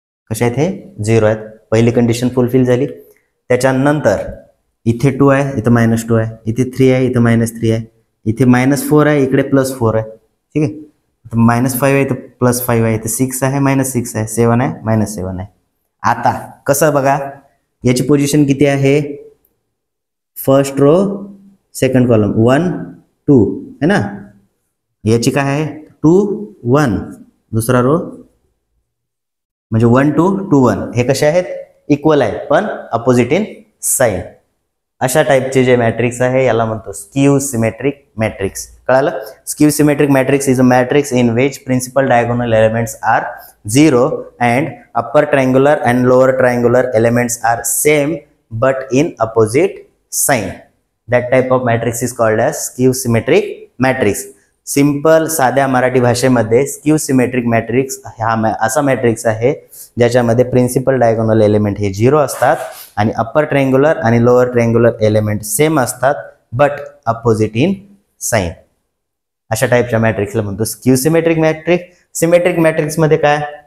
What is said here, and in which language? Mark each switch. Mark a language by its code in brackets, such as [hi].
[mr] कसे आहेत? हे 0 आहेत. पहिली कंडिशन फुलफिल झाली. त्याच्यानंतर इथे 2 आहे, इथे -2 आहे, इथे 3 आहे, इथे -3 आहे, इथे -4 आहे, इकडे +4 आहे. ठीक आहे. -5 आहे, इथे +5 आहे, इथे 6 आहे, -6 आहे, 7 आहे, -7 आहे. आता कसं बघा? याची पोझिशन किती आहे? फर्स्ट रो सेकंड कॉलम 1 2 है ना. याची काय आहे? 2 1 दुसरा रो म्हणजे 1 2 2 1 हे कसे आहेत? इक्वल आहेत पण [en] Opposite in sign. [mr] अशा टाइपचे जे मॅट्रिक्स आहे याला म्हणतो स्क्यू सिमेट्रिक मॅट्रिक्स. कळालं? [en] Skew symmetric matrix is a matrix in which principal diagonal elements are 0 and upper triangular and lower triangular elements are same but in opposite sign. That type of matrix is called as skew symmetric matrix. [mr] Simple साध्या मराठी भाषेमध्ये skew symmetric matrix हा असा matrix आहे ज्याच्यामध्ये principal diagonal element हे 0 असतात आणि upper triangular आणि लोअर ट्रायंग्युलर एलिमेंट सेम असतात [en] But opposite in sign. [mr] अशा टाइपच्या मॅट्रिक्सला म्हणतो skew symmetric matrix. Symmetric matrix मध्ये काय?